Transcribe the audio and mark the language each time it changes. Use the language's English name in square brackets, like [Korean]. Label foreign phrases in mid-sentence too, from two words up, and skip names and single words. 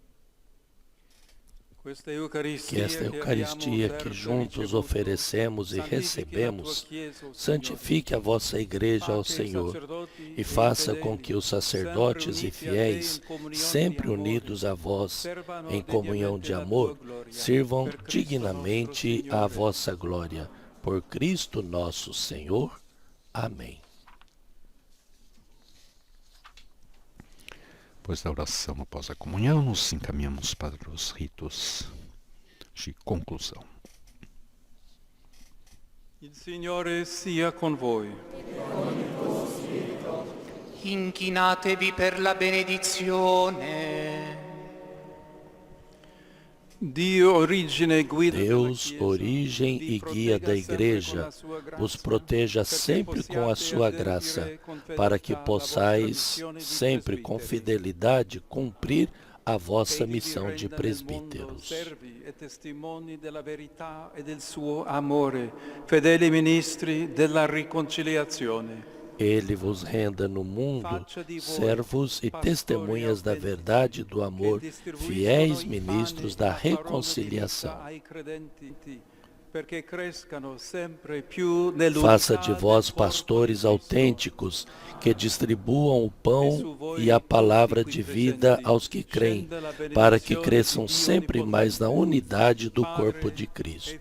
[Portuguese] Que esta Eucaristia que juntos oferecemos e recebemos santifique a vossa Igreja ao Senhor e faça com que os sacerdotes e fiéis, sempre unidos a vós em comunhão de amor, sirvam dignamente à vossa glória. Por Cristo nosso Senhor. Amém. Depois da oração após a comunhão, nos encaminhamos para os ritos de conclusão. [Italian] Il Signore sia con voi. Inchinatevi per la benedizione. [Portuguese] Deus, origem e guia da Igreja, vos proteja sempre com a sua graça, para que possais, sempre com fidelidade, cumprir a vossa missão de presbíteros. [Italian] Fedeli ministri della riconciliazione. [Portuguese] Ele vos renda no mundo servos e testemunhas da verdade e do amor, fiéis ministros da reconciliação. Faça de vós pastores autênticos, que distribuam o pão e a palavra de vida aos que creem, para que cresçam sempre mais na unidade do corpo de Cristo.